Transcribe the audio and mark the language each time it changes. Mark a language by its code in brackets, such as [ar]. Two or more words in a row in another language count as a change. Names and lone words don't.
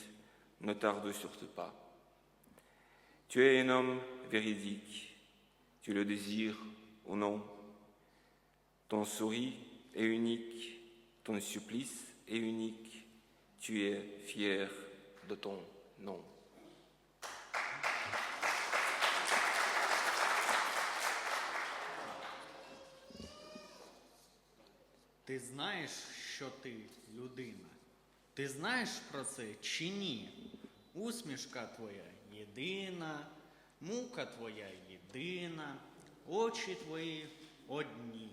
[fr] Ne tarde surtout pas. Tu es un homme véridique, tu le désires ou non. Ton sourire est unique, ton supplice est unique, tu es fier de ton nom. [uk] Ти знаєш, що ти людина? Ти знаєш про це чи ні? Усмішка твоя єдина, мука твоя єдина, очі твої одні.